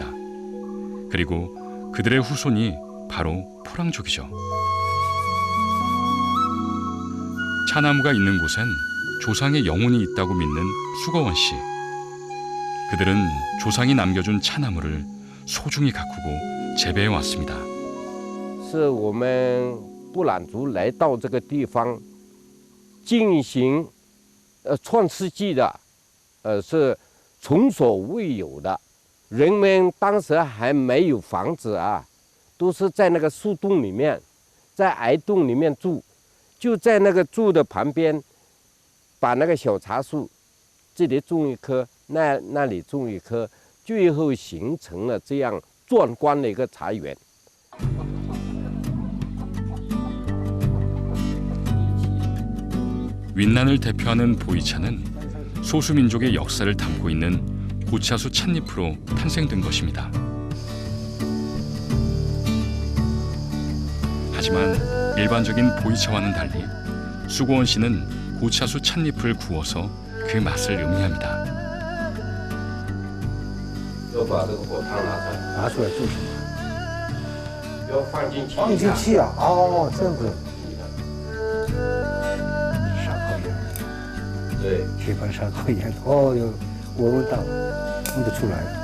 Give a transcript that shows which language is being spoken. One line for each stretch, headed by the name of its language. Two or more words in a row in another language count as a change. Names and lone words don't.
Korean: 그리고 그들의 후손이 바로 포랑족이죠. 차나무가 있는 곳엔 조상의 영혼이 있다고 믿는 수거원 씨. 그들은 조상이 남겨준 차나무를 소중히 가꾸고 재배해 왔습니다.
Chinese: 是我们布兰族来到这个地方进行创世纪的，是从所未有的。人们当时还没有房子啊，都是在那个树洞里面，在矮洞里面住，就在那个住的旁边，把那个小茶树，这里种一棵，那里种一棵，最后形成了这样壮观的一个茶园。
Korean: 윈난을 대표하는 보이차는 소수민족의 역사를 담고 있는 고차수 찻잎으로 탄생된 것입니다. 하지만 일반적인 보이차와는 달리 수고원 씨는 고차수 찻잎을 구워서 그 맛을 음미합니다.
Chinese: 要把这个火汤拿出来，拿出来做什么？要放进去。放进去啊！哦，这样子。烧烤一样。对，铁板烧烤一样。哦，有，我闻到，闻得出来。